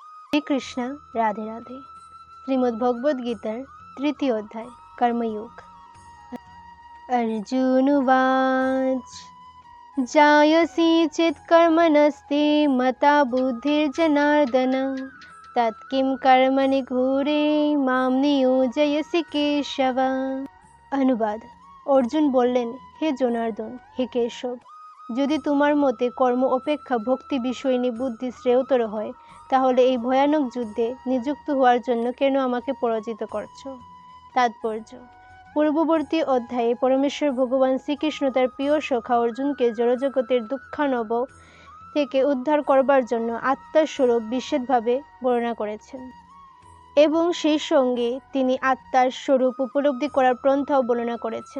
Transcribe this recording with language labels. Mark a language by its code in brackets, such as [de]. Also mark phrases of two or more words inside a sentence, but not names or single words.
[bn] শ্রীকৃষ্ণ রাধে রাধে। শ্রীমদ্ ভগবদ গীতার তৃতীয় অধ্যায় কর্মযোগ। [sa] अर्जुन उवाच जायसी चेत् कर्मणस्ते मता बुद्धिर्जनार्दन तत्किं कर्मणि घोरे मां नियोजयसि केशव। [bn] অনুবাদ। অর্জুন বললেন, হে জনার্দন, হে কেশব, যদি তোমার মতে কর্ম অপেক্ষা ভক্তি বিষয়নী বুদ্ধি শ্রেয়তর হয়, তাহলে এই ভয়ানক যুদ্ধে নিযুক্ত হওয়ার জন্য কেন আমাকে পরাজিত করছো? তাৎপর্য: পূর্ববর্তী অধ্যায়ে পরমেশ্বর ভগবান শ্রীকৃষ্ণ তার প্রিয় সখা অর্জুনকে জড়জগতের দুঃখানব থেকে উদ্ধার করবার জন্য আত্মার স্বরূপ বিশেষভাবে বর্ণনা করেছেন এবং সেই সঙ্গে তিনি আত্মার স্বরূপ উপলব্ধি করার পন্থাও বর্ণনা করেছেন।